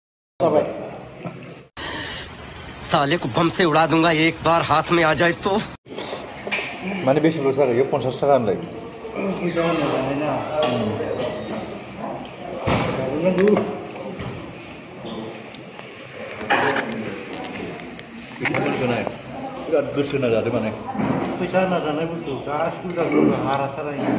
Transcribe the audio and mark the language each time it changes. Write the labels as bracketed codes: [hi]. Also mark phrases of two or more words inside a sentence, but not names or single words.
[hi] साले को बम से उड़ा दूंगा एक बार हाथ में आ जाए तो [brx] माने बेसेल' जागोन 50 थाखा होनलाय बिराद गोसो होना जादों माने फैसा होना जानाय बुस्थु गासिबो जाजोबो हारा साराय